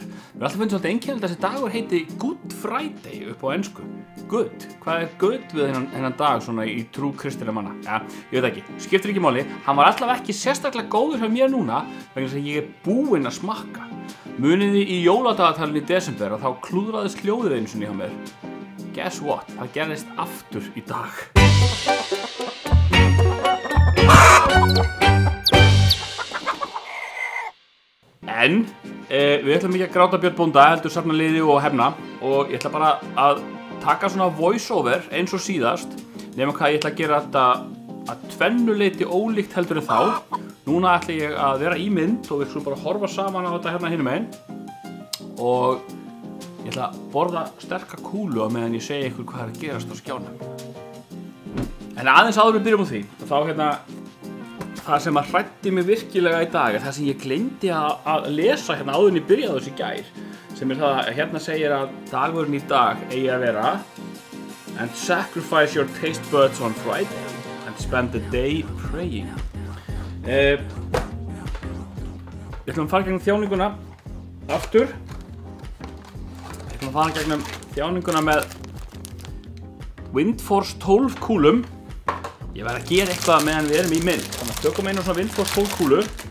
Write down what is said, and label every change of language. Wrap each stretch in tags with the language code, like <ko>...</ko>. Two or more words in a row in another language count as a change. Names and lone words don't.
<is>Við alltaf finnst svolítið einkennilegt að þessi dagur heiti</is> <en>Good Friday</en> <is>upp á ensku. Good, hvað er good við hennan dag svona í trú kristinna manna? Ja, ég veit ekki, skiptir ekki máli. Hann var alltaf ekki sérstaklega góður hjá mér núna vegna þess að ég er búinn að smakka. Muniði í jóladagatalinu í desember og þá klúðraðist hljóðið einu sinni hjá mér.</is> <en>Guess what?</en> <is>Það gerðist aftur í dag. En við ætlum ekki að gráta Björn bónda, heldur safna liði og hefna og ég ætla bara að taka svona</is> <en>voice over</en> <is>eins og síðast nema hvað ég ætla að gera þetta að tvennu leyti ólíkt heldur en þá. Núna ætla ég að vera í mynd og við ætlum bara að horfa saman á þetta hérna hinum megin og ég ætla að borða sterka kúlu á meðan ég segi ykkur hvað er að gerast á skjánum. En aðeins áður við byrjum á því og þá hérna það sem að hræddi mig virkilega í dag er það sem ég gleymdi að lesa hérna áður en ég byrjaði þessu í gær sem er það að hérna segir að dagurinn í dag eigi að vera</is> <en>and sacrifice your taste buds on Friday and spend the day praying.</en> <is>Við ætlum að fara gegnum þjáninguna aftur. Við ætlum að fara gegnum þjáninguna með Windforce 12 kúlum. Ég verð að gera eitthvað meðan við erum í mynd. Þannig að tökum einu svona Windforce 12 kúlu.</is>